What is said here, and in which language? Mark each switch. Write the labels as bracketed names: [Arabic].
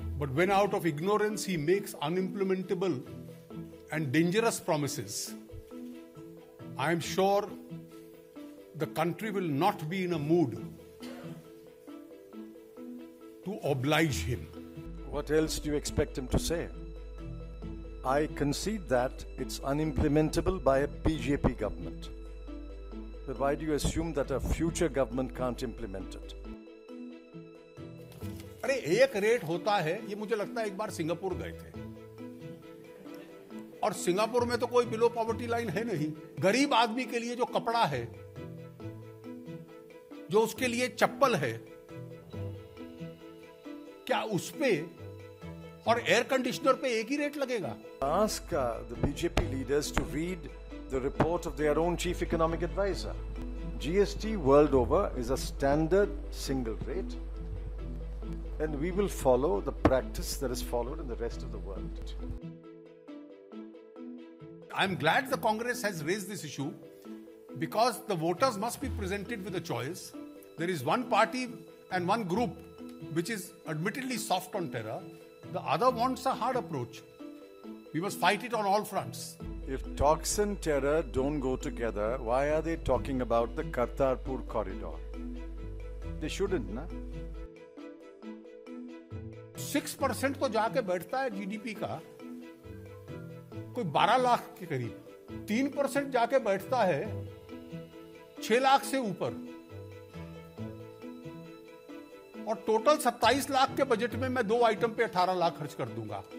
[English] But when out of ignorance he makes unimplementable and dangerous promises, I am sure the country will not be in a mood to oblige him. What else do you expect him to say? I concede that it's unimplementable by a BJP government. But why do you assume that a future government can't implement it? [Hindi] अरे एक rate होता है, ये मुझे लगता है एक बार Singapore गए थे और सिंगापुर में तो कोई बिलो पॉवर्टी लाइन है नहीं। गरीब आदमी के लिए जो कपड़ा है, जो उसके लिए चप्पल है, क्या उस पे और एयर कंडीशनर पे एक ही रेट लगेगा? [English] Ask the BJP leaders to read the report of their own chief economic advisor. GST world over is a standard single rate, and we will follow the practice that is followed in the rest of the world. I'm glad the Congress has raised this issue because the voters must be presented with a choice. There is one party and one group which is admittedly soft on terror. The other wants a hard approach. We must fight it on all fronts. If talks and terror don't go together, why are they talking about the Kartarpur corridor? They shouldn't, na? [Hindi] 6% तो जाके बैठता है GDP का, कोई 12 लाख के करीब। 3% जाके बैठता है 6 लाख से ऊपर, और टोटल 27 लाख के बजट में मैं 2 आइटम पे 18 लाख खर्च कर दूंगा।